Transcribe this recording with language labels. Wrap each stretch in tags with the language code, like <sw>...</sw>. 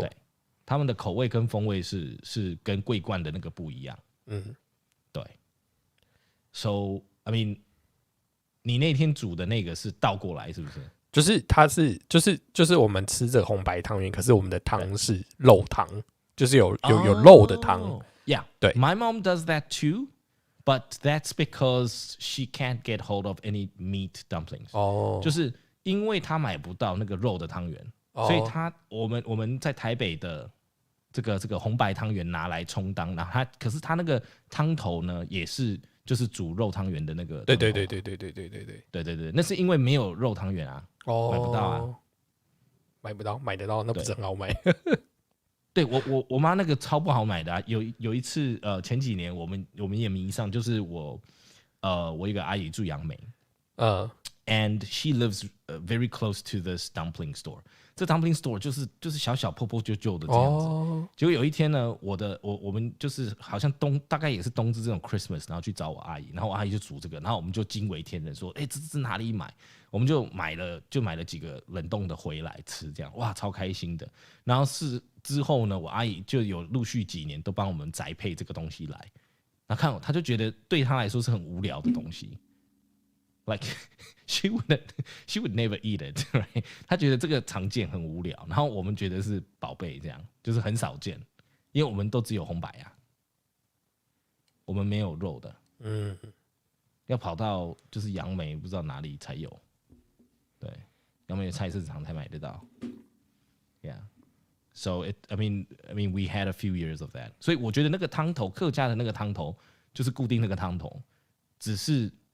<zh>对，他们的口味跟风味是跟桂冠的那个不一样，对。</zh> <en>So I mean，</en> <zh>你那天煮的那个是倒过来是不是？就是它是就是我们吃这个红白汤圆，可是我们的汤是肉汤，就是有肉的汤。</zh> <en>Yeah，</en> <zh>对</zh> <en>，My mom does that too, but that's because she can't get hold of any meat dumplings。</en> <zh>就是因为她买不到那个肉的汤圆，所以我们在台北的这个红白汤圆拿来充当，然后可是它那个汤头呢也是就是煮肉汤圆的那个。对，那是因为没有肉汤圆啊。买不到啊，买得到，那不是很好买。对，我妈那个超不好买的啊。有一次前几年我们也迷上，就是我一个阿姨住杨梅，</zh> <en>and she lives very close to this dumpling store。</en> <zh>这 dumpling store 就是小小破破旧旧的这样子。结果有一天呢，我们就是好像大概也是冬至这种 Christmas， 然后去找我阿姨，然后我阿姨就煮这个，然后我们就惊为天人说，这哪里买？我们就买了几个冷冻的回来吃，这样哇超开心的。然后之后呢，我阿姨就有陆续几年都帮我们宅配这个东西来，然后她就觉得对她来说是很无聊的东西。</zh> <en>Like she would never eat it， right？</en> <zh>她觉得这个常见很无聊，然后我们觉得是宝贝，这样就是很少见，因为我们都只有红白啊，我们没有肉的，要跑到就是杨梅不知道哪里才有，对，杨梅的菜市场才买得到 ，</zh> <en>Yeah。So I mean we had a few years of that，</en> <zh>所以我觉得那个汤头客家的那个汤头就是固定那个汤头，只是。</zh>